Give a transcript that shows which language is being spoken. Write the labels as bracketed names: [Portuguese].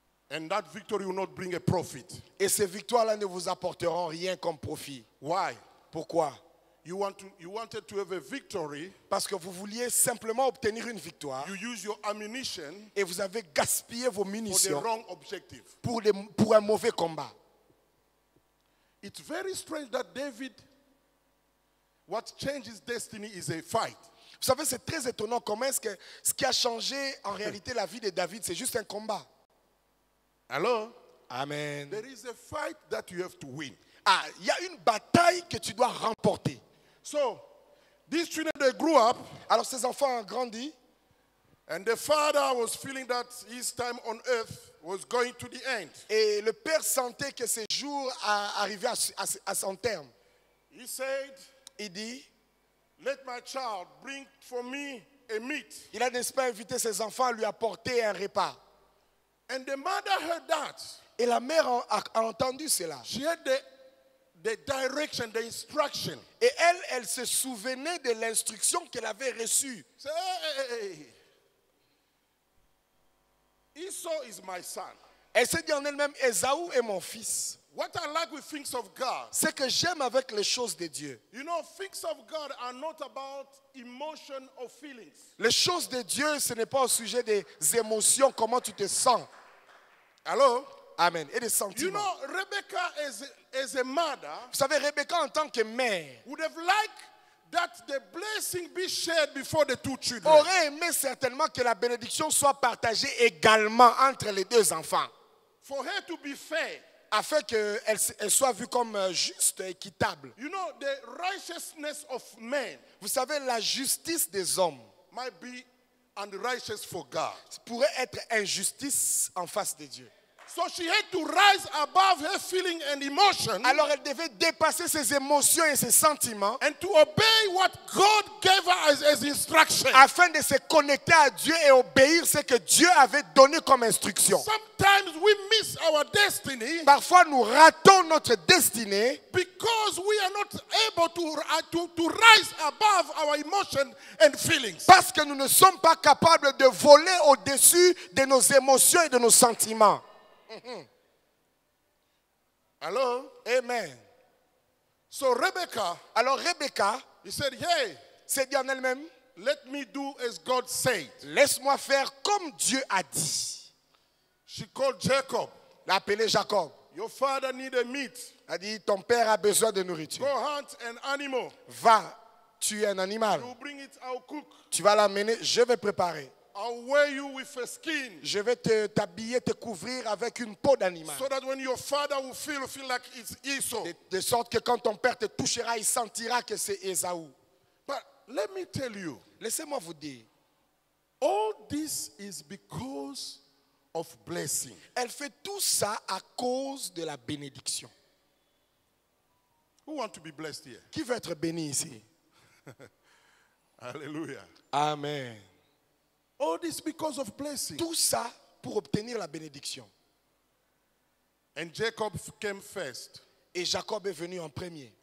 [English] and that victory will not bring a profit. [French] Et ces victoires-là ne vous apporteront rien comme profit. [English] Why? [French] Pourquoi? [English] You wanted to have a victory. [French] Parce que vous vouliez simplement obtenir une victoire [English] You use your ammunition [French] et vous avez gaspillé vos [English] for the [French] munitions [English] wrong objective. [French] pour un mauvais combat. [English] It's very strange that David, what changed his destiny is a fight. [French] Vous savez, c'est très étonnant comment est-ce que ce qui a changé en réalité la vie de David, c'est juste un combat. [English] Hello? Amen. There is a fight that you have to win. [French] Ah, il y a une bataille que tu dois remporter. [English] So, these children, they grew up, [French] Alors ces enfants ont grandi [English] And the father was feeling that his time on earth was going to the end. [French] Et le père sentait que ses jours arrivaient à son terme. [English] He said, [French] Il dit, [English] let my child bring for me a meat. [French] il a n'est-ce pas invité ses enfants à lui apporter un repas. [English] And the mother heard that. [French] Et la mère a entendu cela. [English] She had the direction, the instruction. [French] Et elle se souvenait de l'instruction qu'elle avait reçue. [English] Say, hey. Esau is my son. [French] Elle s'est dit en elle-même, Ésaü est mon fils. [English] What I like with things of God, [French] Ce que j'aime avec les choses de Dieu. [English] you know, things of God are not about emotion or feelings. [French] Les choses de Dieu, ce n'est pas au sujet des émotions, comment tu te sens. [English] Hello? [French] Amen. Et des [English] You [French] sentiments. [English] know, Rebecca as a mother [French] Vous savez, Rebecca en tant que mère [English] would have liked that the blessing be shared before the two children. [French] aurait aimé certainement que la bénédiction soit partagée également entre les deux enfants, [English] For her to be fair. [French] afin qu'elle soit vue comme juste, équitable. [English] You know, the righteousness of men [French] Vous savez, la justice des hommes [English] might be unrighteous for God. [French] pourrait être injustice en face de Dieu. [English] So she had to rise above her feeling and emotion [French] Alors elle devait dépasser ses émotions et ses sentiments [English] and to obey what God gave her as instruction. [French] afin de se connecter à Dieu et obéir ce que Dieu avait donné comme instruction. [English] Sometimes we miss our destiny [French] Parfois nous ratons notre destinée [English] because we are not able to rise above our emotion and feelings. [French] parce que nous ne sommes pas capables de voler au-dessus de nos émotions et de nos sentiments. [English] Hello? Amen. So Rebecca, [French] Alors Rebecca [English] he said, hey, [French] s'est dit en elle-même, [English] let me do as God said. [French] laisse-moi faire comme Dieu a dit. [English] She called Jacob. [French] Elle a appelé Jacob. [English] Your father needed meat. [French] Elle a dit, ton père a besoin de [English] Go [French] nourriture. [English] hunt an animal. [French] Va tuer un animal. [English] You bring it, I'll cook. [French] Tu vas l'amener, je vais préparer. [English] I'll wear you with a skin. [French] Je vais t'habiller, te couvrir avec une peau d'animal. [English] So that when your father will feel like it's Esau. [French] De sorte que quand ton père te touchera, il sentira que c'est Ésaü. [English] But let me tell you, [French] Laissez-moi vous dire, [English] all this is because of blessing. [French] elle fait tout ça à cause de la bénédiction. [English] Who want to be blessed here? [French] Qui veut être béni ici? [English] Hallelujah. Amen. All this because of blessing. [French] Tout ça pour obtenir la bénédiction. [English] And Jacob came first. Et Jacob est venu en premier.